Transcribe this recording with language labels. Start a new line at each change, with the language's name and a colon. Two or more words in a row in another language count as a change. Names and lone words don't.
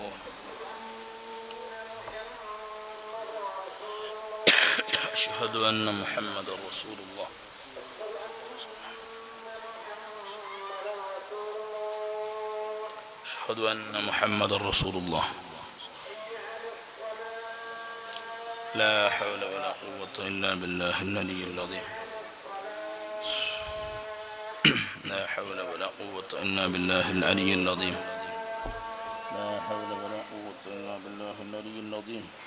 Arabic: أشهد أن محمدا رسول الله. أشهد أن محمدا رسول الله. لا حول ولا قوة إلا بالله العلي العظيم. لا حول ولا قوة إلا بالله العلي العظيم. لا حول ولا قوة إلا بالله العلي العظيم.